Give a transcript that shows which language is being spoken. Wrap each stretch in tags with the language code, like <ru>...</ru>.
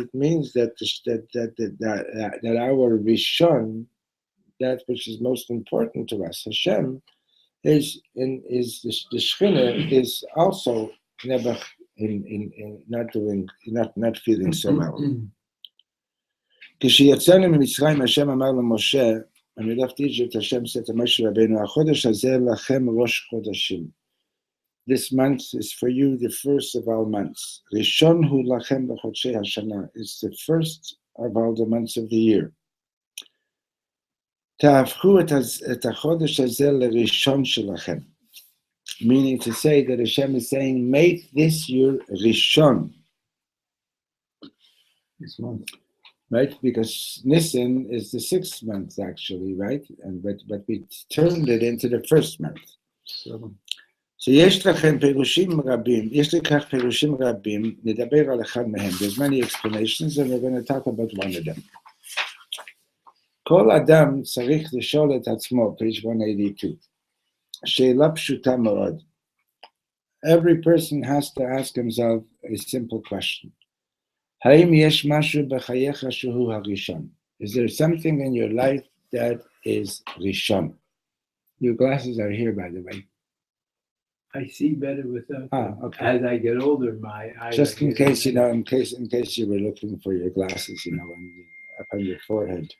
<en>It means that our Rishon, that which is most important to us, Hashem, is the Shekhinah is also never in not feeling so well.</en> <he>כשיצאנו ממצרים, השם אמר למשה,</he> <en>when we left Egypt, Hashem said to Moshe Rabbeinu,</en> <he>החודש הזה לכם ראש חודשים.</he> <en>This month is for you the first of all months.</en> <he>ראשון הוא לכם בחודשי השנה.</he> <en>It's the first of all the months of the year.</en> <he>תהפכו את החודש הזה לראשון שלכם.</he> <en>Meaning to say that Hashem is saying, make this your Rishon. This month. Right? Because Nisan is the 6th month, actually, right? But we turned it into the 1st month.</en> <he>So יש לכם פירושים רבים, יש לכך פירושים רבים, נדבר על אחד מהם.</he> <en>There's many explanations, and we're going to talk about one of them.</en> <he>כל אדם צריך לשאול את עצמו, page 182. שאלה פשוטה מאוד.</he> <en>Every person has to ask himself a simple question.</en> <he>האם יש משהו בחייך שהוא הראשון?</he> <en>Is there something in your life that is Rishon? Your glasses are here, by the way. I see better without them. Okay. As I get older, my eyes. Just in case, in case you were looking for your glasses, up on your forehead.</en>